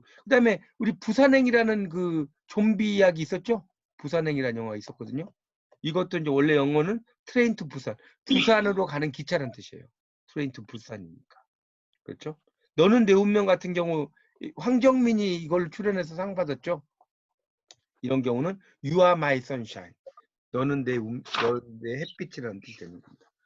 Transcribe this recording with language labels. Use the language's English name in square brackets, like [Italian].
[Korean] 그 다음에 우리 부산행이라는 그 좀비 이야기 있었죠? 부산행이라는 영화가 있었거든요. 이것도 이제 원래 영어는 트레인 투 부산. 부산으로 가는 기차라는 뜻이에요. 트레인 투 부산이니까. 그렇죠? 너는 내 운명 같은 경우 황정민이 이걸 출연해서 상 받았죠. 이런 경우는 [English] You are my sunshine. [Korean] 너는 내 햇빛이라는 뜻이 되는 겁니다.